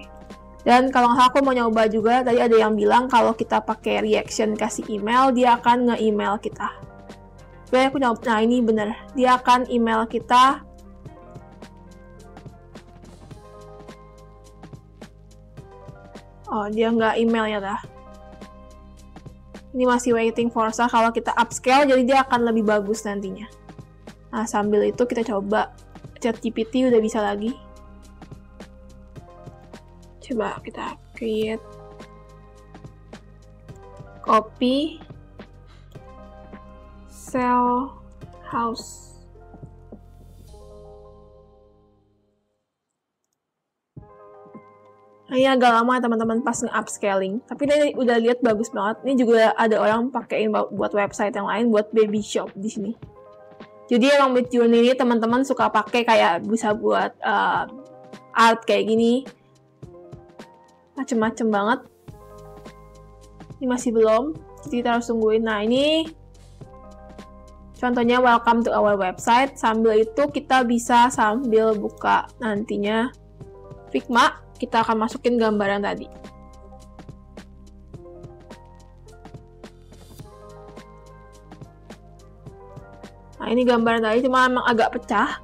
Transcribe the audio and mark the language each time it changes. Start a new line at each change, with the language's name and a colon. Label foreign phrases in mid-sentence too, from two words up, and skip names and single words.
Indonesian: Dan kalau nggak salah aku mau nyoba juga, tadi ada yang bilang kalau kita pakai reaction kasih email, dia akan nge-email kita. Oke, aku nyoba. Nah, ini bener. Dia akan email kita. Oh, dia nggak email ya dah. Ini masih
English: waiting for start.
Indonesian: Kalau kita upscale, jadi dia akan lebih bagus nantinya. Nah, sambil itu kita coba chat GPT udah bisa lagi. Coba kita
English: create copy sell house.
Indonesian: Nah, ini agak lama ya teman-teman pas nge-upscaling. Tapi ini udah lihat bagus banget. Ini juga ada orang pakein buat website yang lain, buat
English: baby shop
Indonesian: di sini. Jadi emang Midjourney ini teman-teman suka pakai kayak bisa buat art kayak gini. Macem-macem banget. Ini masih belum. Jadi kita harus tungguin. Nah, ini contohnya
English: welcome to our website.
Indonesian: Sambil itu kita bisa sambil buka nantinya Figma. Kita akan masukin gambaran tadi. Nah, ini gambaran tadi, cuma emang agak pecah.